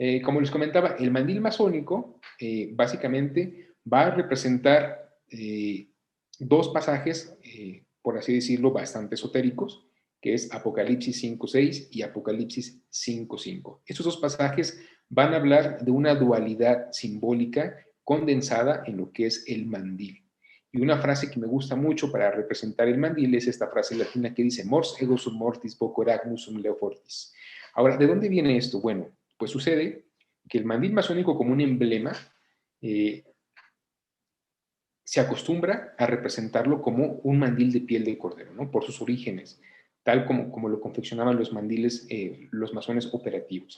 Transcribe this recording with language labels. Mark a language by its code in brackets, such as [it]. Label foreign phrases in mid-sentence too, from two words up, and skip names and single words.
[es] Como les comentaba, el mandil masónico básicamente va a representar dos pasajes, por así decirlo, bastante esotéricos, que es Apocalipsis 5.6 y Apocalipsis 5.5. Estos dos pasajes van a hablar de una dualidad simbólica condensada en lo que es el mandil. Y una frase que me gusta mucho para representar el mandil es esta frase latina que dice [la] mors ego sum mortis vocor agnus sum leo fortis. [es] Ahora, ¿de dónde viene esto? Bueno, pues sucede que el mandil masónico como un emblema eh, se acostumbra a representarlo como un mandil de piel de cordero, ¿no? Por sus orígenes, tal como lo confeccionaban los mandiles, los masones operativos.